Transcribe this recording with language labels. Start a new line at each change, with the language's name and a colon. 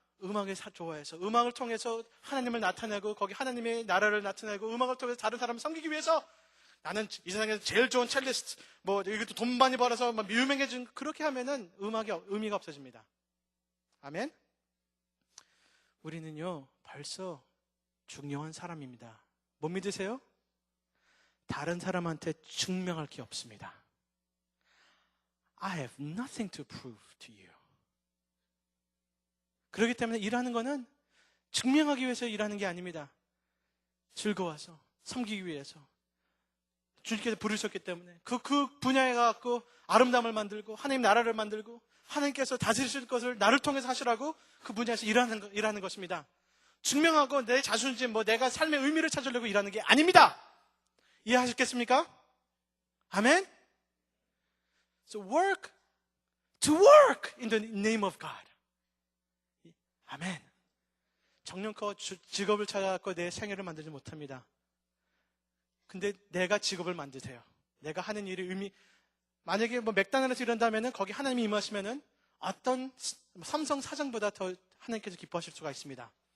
Korean: 음악을 좋아해서, 음악을 통해서 하나님을 나타내고, 거기 하나님의 나라를 나타내고, 음악을 통해서 다른 사람을 섬기기 위해서, 나는 이 세상에서 제일 좋은 첼리스트, 이것도 돈 많이 벌어서 유명해진, 그렇게 하면은 음악이 의미가 없어집니다. 아멘? 우리는요, 벌써 중요한 사람입니다. 못 믿으세요? 다른 사람한테 증명할 게 없습니다.
English: I have nothing to prove to you.
Korean: 그렇기 때문에 일하는 거는 증명하기 위해서 일하는 게 아닙니다. 즐거워서, 섬기기 위해서. 주님께서 부르셨기 때문에 그 분야에 가서 아름다움을 만들고 하나님 나라를 만들고 하나님께서 다스리실 것을 나를 통해서 하시라고 그 분야에서 일하는 것입니다. 증명하고 내 자존심, 내가 삶의 의미를 찾으려고 일하는 게 아닙니다. 이해하셨겠습니까? 아멘?
English: So work to work in the name of God. 아멘.
Korean: 정년껏 직업을 찾아갖고 내 생애를 만들지 못합니다. 근데 내가 직업을 만드세요. 내가 하는 일이 만약에 뭐 맥도날드에서 일한다면은 거기 하나님이 임하시면은 어떤 삼성 사장보다 더 하나님께서 기뻐하실 수가 있습니다.